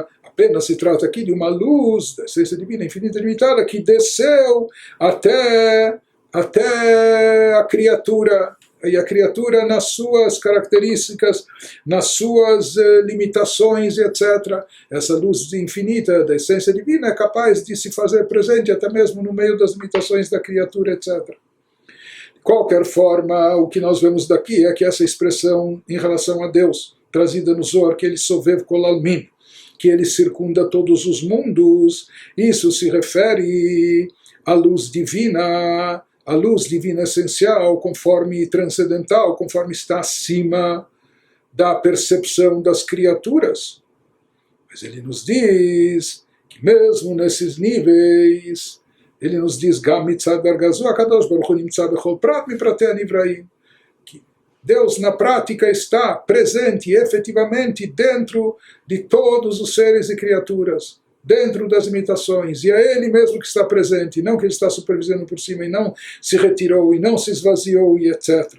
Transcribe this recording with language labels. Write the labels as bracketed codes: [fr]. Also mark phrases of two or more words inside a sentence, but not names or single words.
[pt] Apenas se trata aqui de uma luz da essência divina infinita e limitada que desceu até a criatura, E a criatura, nas suas características, nas suas limitações, etc., essa luz infinita da essência divina é capaz de se fazer presente até mesmo no meio das limitações da criatura, etc. De qualquer forma, o que nós vemos daqui é que essa expressão em relação a Deus, trazida no Zohar, que ele [he] סובב כל עלמין, [pt] que ele circunda todos os mundos, isso se refere à luz divina, a luz divina essencial, conforme transcendental, conforme está acima da percepção das criaturas. Mas ele nos diz que mesmo nesses níveis, ele nos diz [he] גם מצד דרגא זו הקדוש ברוך הוא נמצא בכל פרט מפרטי הנבראים, [pt] que Deus na prática está presente efetivamente dentro de todos os seres e criaturas, dentro das imitações, e é Ele mesmo que está presente, não que Ele está supervisionando por cima, e não se retirou, e não se esvaziou, e etc.